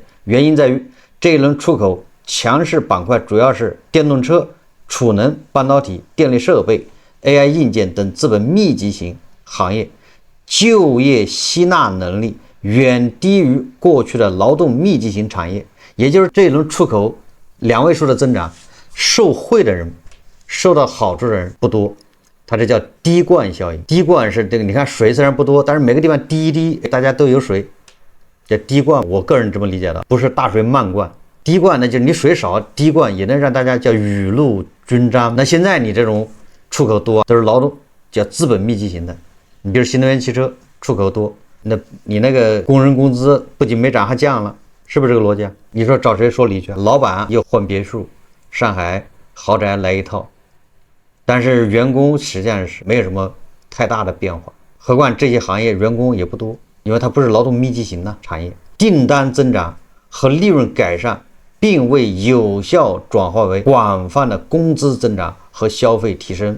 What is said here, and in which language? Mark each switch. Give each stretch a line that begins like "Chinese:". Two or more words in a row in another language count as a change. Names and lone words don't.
Chinese: 原因在於這一輪出口強勢板塊主要是電動車、儲能、半導體、電力設備、AI 硬件等資本密集型行業，就業吸納能力遠低於過去的勞動密集型產業。也就是這一輪出口2位數的增長，受惠的人、受到好處的人不多，它這叫滴灌效应。滴灌是这個，你看水雖然不多，但是每個地方滴一滴，大家都有水。這滴灌，我個人這麼理解的，不是大水漫灌。滴灌呢，就是你水少，滴灌也能讓大家叫雨露均沾。那現在你這種出口多，都是勞動叫資本密集型的。你比如新能源汽車出口多，那你那個工人工資不僅沒漲，還降了，是不是這個邏輯？你說找誰說理去？老闆又換別墅，上海豪宅來一套，但是員工實際上是沒有什麼太大的變化。何況這些行業員工也不多，因為它不是勞動密集型的產業，訂單增長和利潤改善並未有效轉化為廣泛的工資增長和消費提升。